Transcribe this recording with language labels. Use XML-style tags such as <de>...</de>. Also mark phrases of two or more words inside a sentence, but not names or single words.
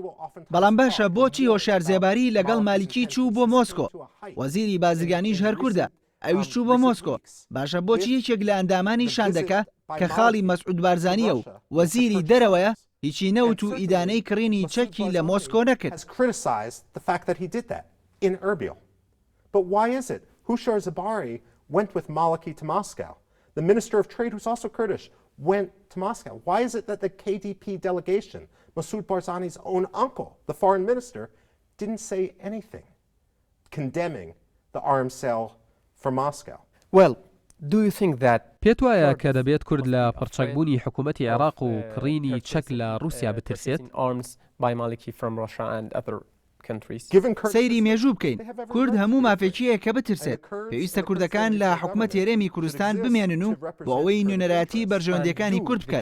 <ckb>بەڵام باشە بۆچی هۆشیار زێباری لەگەڵ مالیکی چوو بۆ مۆسکۆ؟ وەزیری بازرگانیش هەر کووردە ئەویش چوو بۆ مۆسکۆ. باشە بۆچی یەکێک لە ئەندامانی شاندەکە کە خاڵی مەسعود بارزانیە و وەزیری دەرەوەیە هیچی نەوت و ئیدانەی کڕینی چەکی لە مۆسکۆ نەکرد؟</ckb> <en>The Minister of Trade, who's also Kurdish, went to Moscow. Why is it that the KDP delegation, Masoud Barzani's own uncle, the foreign minister, didn't say anything condemning the arms sale from Moscow? Well, do you think that</en> <ckb>پێت وایە کە دەبێت کورد لە پڕچەکبوونی حکوومەتی عێراق و کڕینی چەک لە رووسیا بترسێت؟ سەیری مێژوو بکەین. کورد هەموو مافێکیەیە کە بترسێت. پێویستە کوردەکان لە حکوومەت هێرێمی کوردستان بمێنن و بۆ ئەوەی نوێنەراتی بەرژەوەندەکانی کورد بکەن.</ckb>